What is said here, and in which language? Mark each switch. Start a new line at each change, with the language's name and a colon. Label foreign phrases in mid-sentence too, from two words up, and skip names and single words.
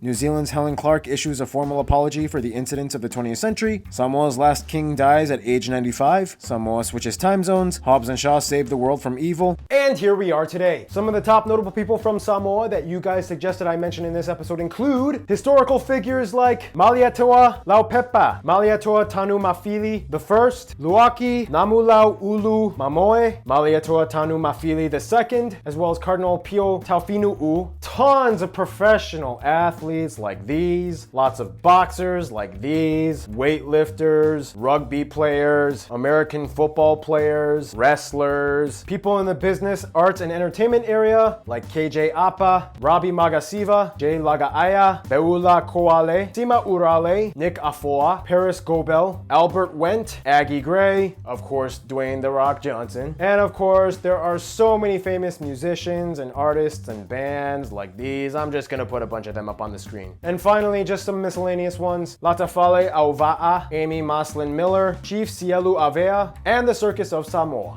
English: New Zealand's Helen Clark issues a formal apology for the incidents of the 20th century. Samoa's last king dies at age 95. Samoa switches time zones. Hobbs and Shaw save the world from evil. And here we are today. Some of the top notable people from Samoa that you guys suggested I mention in this episode include historical figures like Malietoa Laupepa, Malietoa Tanu Mafili I, Luaki Namulau Ulu Mamoe, Malietoa Tanu Mafili II, as well as Cardinal Pio Taufinu'u. Tons of professional athletes like these, lots of boxers like these, weightlifters, rugby players, American football players, wrestlers, people in the business, arts, and entertainment area like KJ Apa, Robbie Magasiva, Jay Lagaaya, Beula Koale, Sima Urale, Nick Afoa, Paris Gobel, Albert Wendt, Aggie Gray, of course Dwayne "The Rock" Johnson, and of course there are so many famous musicians and artists and bands like these. I'm just gonna put a bunch of them up on the screen. And finally, just some miscellaneous ones: Latafale Auva'a, Amy Maslin Miller, Chief Sielu Avea, and the Circus of Samoa.